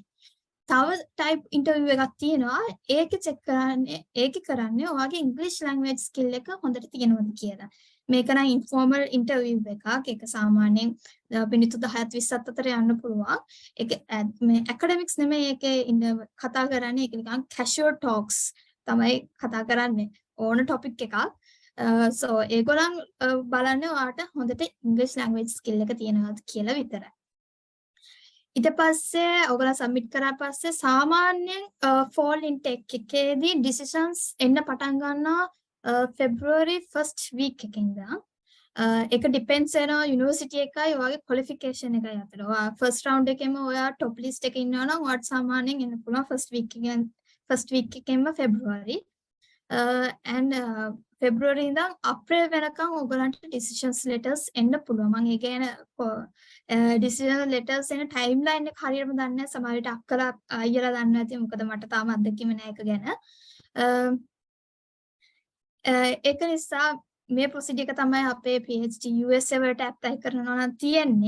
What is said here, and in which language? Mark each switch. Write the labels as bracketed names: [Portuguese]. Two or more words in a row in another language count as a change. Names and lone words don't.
[Sinhala] තව [English] type interview [Sinhala] එකක් තියෙනවා. ඒකේ කරන්නේ ඔයාගේ ඉංග්‍රීසි [English] language skill [Sinhala] එක හොඳට තියෙනවද කියලා. මේක නම් [English] informal interview [Sinhala] එකක්. ඒක සාමාන්‍යයෙන් මිනිත්තු 10ත් 20ත් අතර යන්න පුළුවන්. ඒක මේ ඇකඩමික්ස් නෙමෙයි ඒකේ කතා කරන්නේ. ඒක නිකන් [English] casual talks [Sinhala] තමයි කතා කරන්නේ. ඕන ටොපික් එකක්. so ඒගොල්ලන් බලන්නේ ඔයාට හොඳට ඉංග්‍රීසි [English] language skill [Sinhala] එක තියෙනවද කියලා විතරයි. ඊට පස්සේ ඔයගොල්ලෝ සබ්මිට් කරා පස්සේ සාමාන්‍යයෙන් [English] fall intake [Sinhala] එකේදී decisions එන්න පටන් ගන්නවා [English] February 1st week [Sinhala] එකේ ඉඳන්. ඒක depends වෙනවා university එකයි ඔයාගේ qualification එකයි අතර. ඔයා [English] first round [Sinhala] එකේම ඔයා [English] top list [Sinhala] එකේ ඉන්නවා නම් ඔයාට සාමාන්‍යයෙන් එන්න පුළුවන් [English] first week [Sinhala] එකේම February. and February ඉඳන් April වෙනකන් ඔයගලන්ට [English] decisions letters [Sinhala] එන්න පුළුවන්. මම ඒ කියන්නේ [English] decision letters [Sinhala] එන timeline එක හරියටම දන්නේ නැහැ. සමහර විට අක්කලා අයියලා දන්නේ නැති. මොකද මට තාම අත්දැකීම නැහැ ඒක ගැන. ඒක නිසා මේ procedure එක තමයි අපේ PhD USA වලට apply කරනවා නම් තියෙන්නේ.